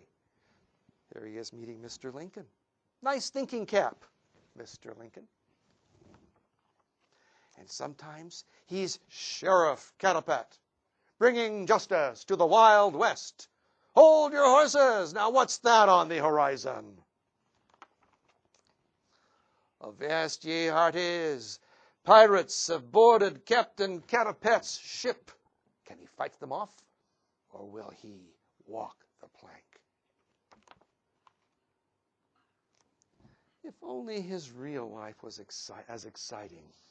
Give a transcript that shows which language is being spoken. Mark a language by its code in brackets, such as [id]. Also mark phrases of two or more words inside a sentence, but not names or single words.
[en] There he is meeting Mr. Lincoln. Nice thinking cap, Mr. Lincoln. And sometimes he's Sheriff Catapat, bringing justice to the Wild West. Hold your horses! Now what's that on the horizon? Avast ye hearties! Pirates have boarded Captain Catapat's ship. Can he fight them off, or will he walk the plank? If only his real life was as exciting.